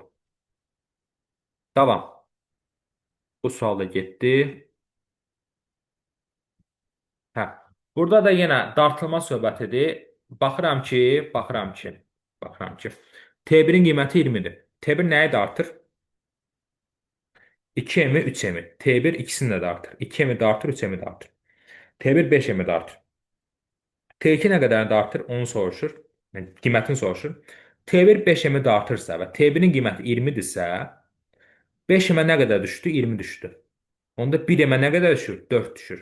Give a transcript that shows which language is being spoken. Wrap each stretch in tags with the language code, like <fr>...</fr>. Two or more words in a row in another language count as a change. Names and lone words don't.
<az>Davam. Bu sual da getdi. Hə. Burada da yenə dartılma söhbətidir. Baxıram ki, T1-in qiyməti 20-dir. T1 nəyi dartır? 2M-i, 3M-i. T1 ikisini də dartır. 2M-i dartır, 3M-i dartır. T1 5M-i dartır. T2 nə qədərini dartır? Onu soruşur. Yəni, qiymətini soruşur. T1 5M-i dartırsa və T1-in qiyməti 20-dirsə, 5M-ə nə qədər düşdü? 20 düşdü. Onda 1M-ə nə qədər düşür? 4 düşür.</az>